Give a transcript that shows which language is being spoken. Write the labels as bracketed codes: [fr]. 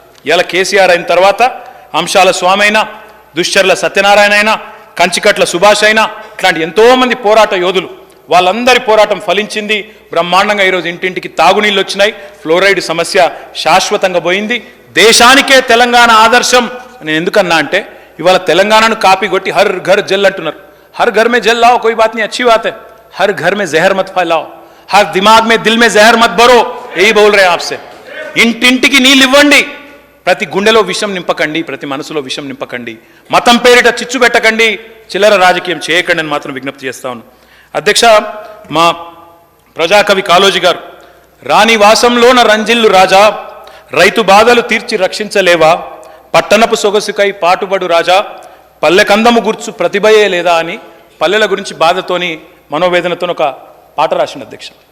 [te] ఇలా కేసీఆర్ అయిన తర్వాత అంశాల స్వామి అయినా, దుశ్చర్ల సత్యనారాయణ అయినా, కంచికట్ల సుభాష్ అయినా, ఇట్లాంటి ఎంతోమంది పోరాట యోధులు, వాళ్ళందరి పోరాటం ఫలించింది బ్రహ్మాండంగా. ఈరోజు ఇంటింటికి తాగునీళ్ళు వచ్చినాయి, ఫ్లోరైడ్ సమస్య శాశ్వతంగా పోయింది. దేశానికే తెలంగాణ ఆదర్శం. నేను ఎందుకన్నా అంటే ఇవాళ తెలంగాణను కాపీ కొట్టి హర్ ఘర్ జల్ అంటున్నారు. [hi] హర్ ఘర్ మే జల్ లాओ, कोई बात नहीं, अच्छी बात है. हर घर में जहर मत फैलाओ, हर दिमाग में दिल में जहर मत भरो, यही बोल रहे हैं आपसे. [te] ఇంటింటికి నీళ్ళు ఇవ్వండి, ప్రతి గుండెలో విషం నింపకండి, ప్రతి మనసులో విషం నింపకండి, మతం పేరిట చిచ్చు పెట్టకండి, చిల్లర రాజకీయం చేయకండి అని మాత్రం విజ్ఞప్తి చేస్తా ఉన్నాను అధ్యక్ష. మా ప్రజాకవి కాళోజీ గారు, రాణి వాసంలోన రంజిల్లు రాజా, రైతు బాధలు తీర్చి రక్షించలేవా, పట్టణపు సొగసుకై పాటుబడు రాజా, పల్లెకందము గుర్చు ప్రతిభయే లేదా అని పల్లెల గురించి బాధతోని మనోవేదనతో ఒక పాట రాసింది అధ్యక్ష.